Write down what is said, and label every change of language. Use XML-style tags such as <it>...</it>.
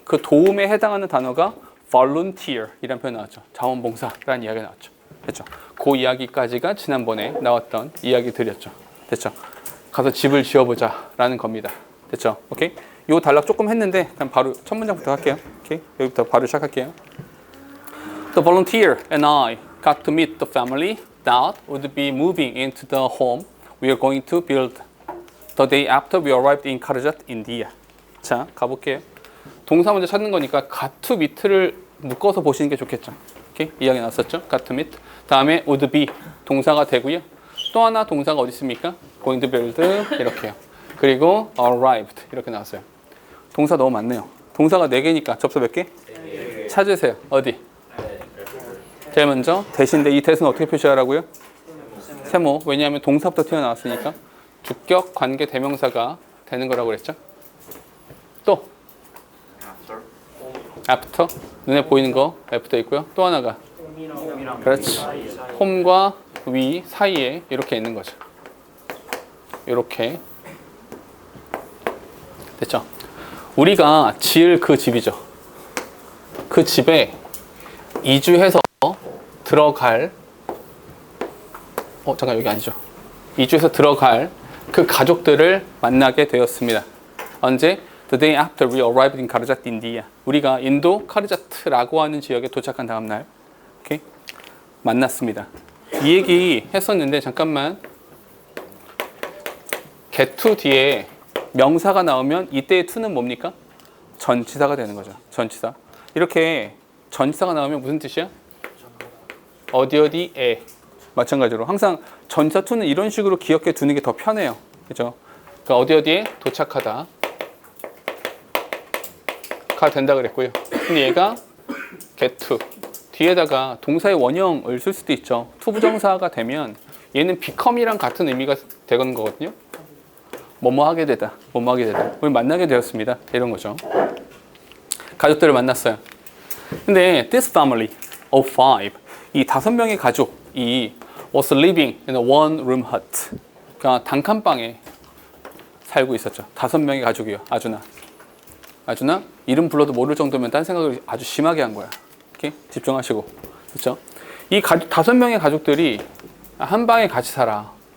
<ko>그 도움에 해당하는 단어가 volunteer 이라는 표현이 나왔죠. 자원봉사라는 이야기가 나왔죠. 됐죠? 그 이야기까지가 지난번에 나왔던 이야기들이었죠. 됐죠? 가서 집을 지어보자 라는 겁니다. 됐죠? 오케이? 요 단락 조금 했는데 그냥 바로 첫 문장부터 할게요. 오케이? 여기부터 바로 시작할게요.</ko> <en>The volunteer and I got to meet the family that would be moving into the home we are going to build the day after we arrived in Karajat, India.</en> <ko>자, 가볼게요. 동사 먼저 찾는 거니까 got to meet를 묶어서 보시는 게 좋겠죠. 오케이? 이야기 나왔었죠? got to meet. 다음에 would be 동사가 되고요. 또 하나 동사가 어디 있습니까? going to build 이렇게요. 그리고 arrived 이렇게 나왔어요. 동사 너무 많네요. 동사가 4개니까 접수 몇 개? 찾으세요. 어디? 제일 먼저 대신데 이 대는 어떻게 표시하라고요? 세모. 왜냐하면 동사부터 튀어나왔으니까 주격 관계 대명사가 되는 거라고 그랬죠. 또 after, 눈에 보이는 거 after 있고요. 또 하나가 그렇지, 홈과 위 사이에 이렇게 있는 거죠. 이렇게 됐죠. 우리가 지을 그 집이죠. 그 집에 이주해서 들어갈 잠깐 여기 아니죠. 이주해서 들어갈 그 가족들을 만나게 되었습니다. 언제?</ko> <en>The day after we arrived in Karajat, India.</en> <ko>우리가 인도 카르자트라고 하는 지역에 도착한 다음 날, 오케이? 만났습니다. 이 얘기 했었는데 잠깐만. get to 뒤에 명사가 나오면 이때의 to는 뭡니까? 전치사가 되는 거죠. 전치사. 이렇게 전치사가 나오면 무슨 뜻이야? 어디에. 마찬가지로 항상 전치사 to는 이런 식으로 기억해 두는 게 더 편해요. 그죠? 그러니까 어디에 도착하다 가 된다 그랬고요. 근데 얘가 get to 뒤에다가 동사의 원형을 쓸 수도 있죠. to 부정사가 되면 얘는 become이랑 같은 의미가 되는 거거든요. 뭐뭐 하게 되다, 뭐뭐 하게 되다. 우리 만나게 되었습니다. 이런 거죠. 가족들을 만났어요. 근데</ko> <en>this family of 5,</en> <ko>이 5명의 가족이</ko> <en>was living in a one room hut.</en> <ko>그러니까 단칸방에 살고 있었죠. 5명의 가족이요. 아주나 이름 불러도 모를 정도면 딴 생각을 아주 심하게 한 거야. 이렇게 집중하시고, 그렇죠? 이 5명의 가족들이 한 방에 같이 살아.</ko>